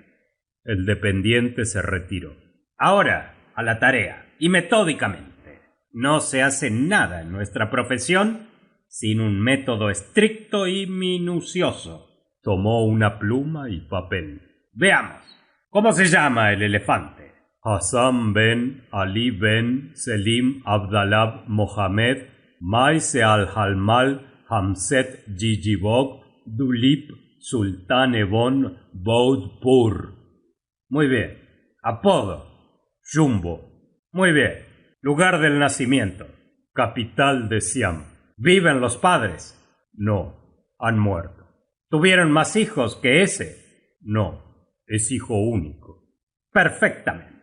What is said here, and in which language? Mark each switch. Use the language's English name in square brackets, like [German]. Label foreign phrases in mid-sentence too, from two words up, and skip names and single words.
[Spanish] El dependiente se retiró. Ahora, a la tarea, y metódicamente. No se hace nada en nuestra profesión sin un método estricto y minucioso. Tomó una pluma y papel. Veamos, ¿cómo se llama el elefante? Hassan ben Ali ben Selim Abdallah Mohammed Maise al-Halmal Hamset Jijibok Dulip Sultan Ebon Boudpur. Muy bien. Apodo: Jumbo. Muy bien. Lugar del nacimiento: capital de Siam. ¿Viven los padres? No, han muerto. ¿Tuvieron más hijos que ese? No, es hijo único. Perfectamente.